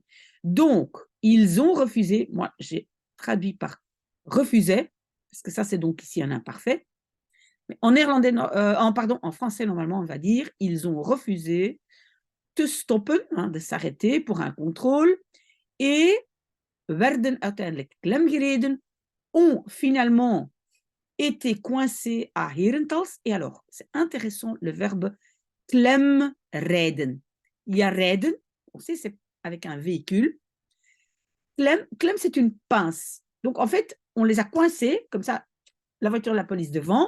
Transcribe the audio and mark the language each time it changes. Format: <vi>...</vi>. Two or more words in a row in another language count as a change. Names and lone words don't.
<fr>Donc, ils ont refusé, moi j'ai traduit par refusait, parce que ça c'est donc ici un imparfait. Mais en néerlandais, en français, normalement, on va dire, ils ont refusé</fr> <nl>te stoppen,</nl> <fr>hein, de s'arrêter pour un contrôle, et</fr> <nl>werden uiteindelijk klemgereden,</nl> <fr>ont finalement été coincés à Herentals. Et alors, c'est intéressant, le verbe klemrijden. Il y a rijden, on sait, c'est avec un véhicule. Klem, c'est une pince. Donc, en fait, on les a coincés, comme ça, la voiture de la police devant.</fr>